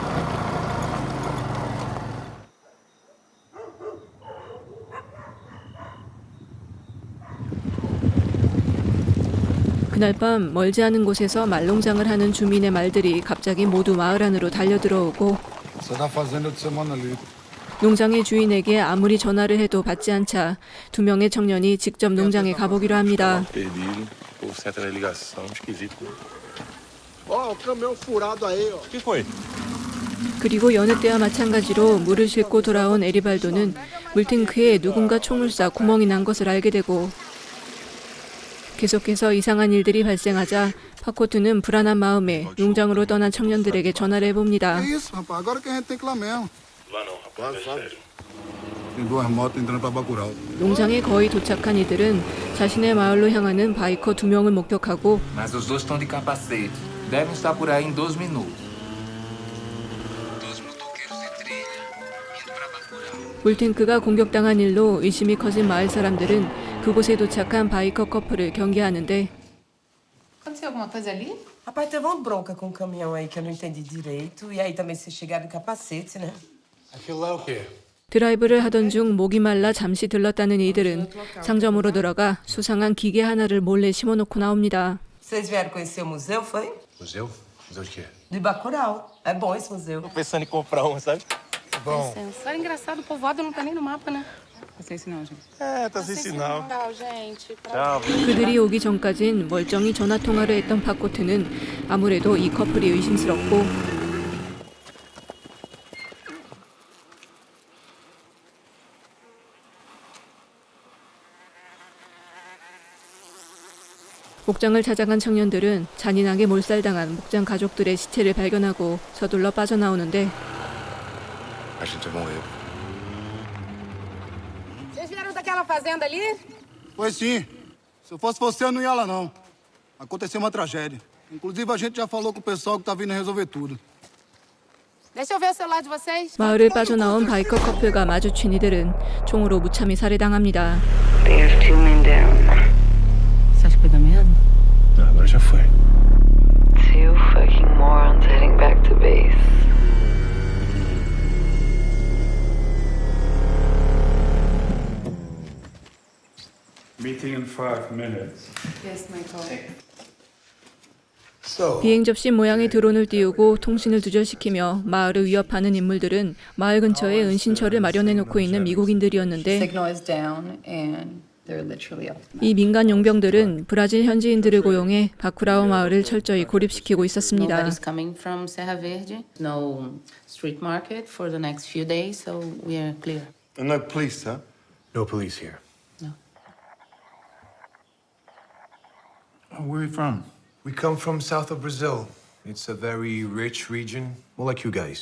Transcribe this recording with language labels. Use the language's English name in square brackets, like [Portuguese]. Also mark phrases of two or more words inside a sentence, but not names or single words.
[Korean] 그날 밤 멀지 않은 곳에서 말농장을 하는 주민의 말들이 갑자기 모두 마을 안으로 달려들어오고 [Portuguese] Você tá fazendo de semana ali. [Korean] 농장의 주인에게 아무리 전화를 해도 받지 않자 두 명의 청년이 직접 농장에 가보기로 합니다. [Portuguese] Perdido. O povo certo na ligação, esquisito. Ó, o caminhão furado aí, ó. O que foi? [Korean] 그리고 여느 때와 마찬가지로 물을 싣고 돌아온 에리발도는 물탱크에 누군가 총을 쏴 구멍이 난 것을 알게 되고 계속해서 이상한 일들이 발생하자 파코트는 불안한 마음에 농장으로 떠난 청년들에게 전화를 해봅니다. [Portuguese] Que isso, rapaz? Agora que a gente tem que ir lá mesmo. Tem duas motos entrando pra Bacurau. [Korean] 농장에 거의 도착한 이들은 자신의 마을로 향하는 바이커 2명을 목격하고 [Portuguese] Mas os dois estão de capacete. Devem estar por aí em 2 minutos. Dois motoqueiros de trilha indo para Bacurau. [Korean] 물탱크가 공격당한 일로 의심이 커진 마을 사람들은 그곳에 도착한 바이커 커플을 경계하는데 [Portuguese] Aconteceu alguma coisa ali? Rapaz, teve uma bronca com o caminhão aí que eu não entendi direito. E aí também vocês chegaram de capacete, né? Aquilo lá é o quê? [Korean] 드라이브를 하던 중 목이 말라 잠시 들렀다는 이들은 상점으로 들어가 수상한 기계 하나를 몰래 심어놓고 나옵니다. [Portuguese] Vocês vieram conhecer o museu, foi? Museu? Museu de quê? De Bacurau. É bom esse museu. Tô pensando em comprar um, sabe? Bom. Olha, engraçado, o povoado não tá nem no mapa, né? Tá sem sinal, gente. É, tá sem sinal. Tchau, gente. Tchau. [Korean] 그들이 오기 전까진 멀쩡히 전화 통화를 했던 바코트는 아무래도 이 커플이 의심스럽고 목장을 찾아간 청년들은 잔인하게 몰살당한 목장 가족들의 시체를 발견하고 서둘러 빠져나오는데 [Portuguese] A gente morreu. Vocês vieram daquela fazenda ali? Pois sim. Se eu fosse você, eu não ia lá, não. Aconteceu uma tragédia. Inclusive, a gente já falou com o pessoal que tá vindo resolver tudo. Deixa eu ver o celular de vocês. [Korean] 마을을 빠져나온 바이커 커플과 마주친 이들은 총으로 무참히 살해당합니다. [English] There's 2 men down. [Portuguese] Você acha que foi da merda? Não, agora já foi. [English] 2 fucking morons heading back to base. Meeting in 5 minutes. Yes, Michael. [Korean] 비행 접시 모양의 드론을 띄우고 통신을 두절시키며 마을을 위협하는 인물들은 마을 근처에 은신처를 마련해 놓고 있는 미국인들이었는데 [English] Signal is down and they're literally up. [Korean] 이 민간 용병들은 브라질 현지인들을 고용해 바쿠라오 마을을 철저히 고립시키고 있었습니다. [English] Nobody's coming from Serra Verde. No street market for the next few days, so we are clear. And no police, huh? No police here. No. Where are you from? We come from south of Brazil. It's a very rich region, more like you guys.